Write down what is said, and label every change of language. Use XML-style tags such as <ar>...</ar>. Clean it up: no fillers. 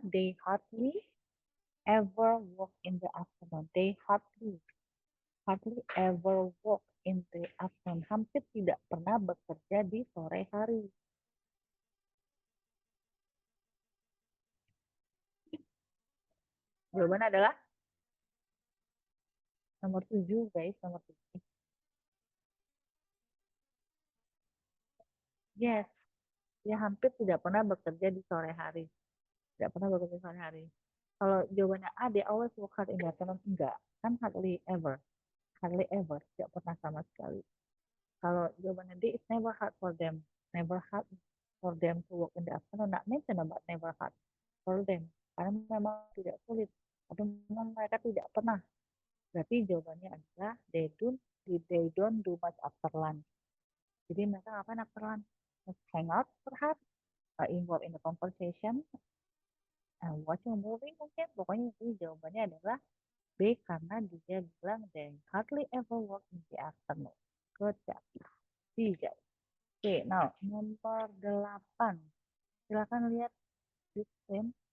<en>They hardly ever walk in the afternoon. They hardly ever walk in the afternoon.</en> <id>Hampir tidak pernah bekerja di sore hari. Jawabannya adalah Nomor 7, guys, nomor 7. Yes, dia hampir tidak pernah bekerja di sore hari. Tidak pernah bekerja di sore hari. Kalau jawabannya A,</id> <en>they always work hard in the afternoon,</en> <id>enggak.</id> <en>Kan hardly ever. Hardly ever,</en> <id>tidak pernah sama sekali. Kalau jawabannya</id> <en>D, it's never hard for them. Never hard for them to work in the afternoon. Not mention about never hard for them.</en> <id>Karena memang tidak sulit. Atau memang mereka tidak pernah. Berarti jawabannya adalah</id> <en>they don't do much after lunch.</en> <id>Jadi mereka ngapain</id> <en>after lunch? Hang out perhaps, involved in the conversation, watching a movie mungkin.</en> <id>Pokoknya itu jawabannya adalah B karena dia bilang</id> <en>they hardly ever work in the afternoon. Good job. 3. Oke, now nomor 8.</en> <id>Silakan lihat di screen.</id>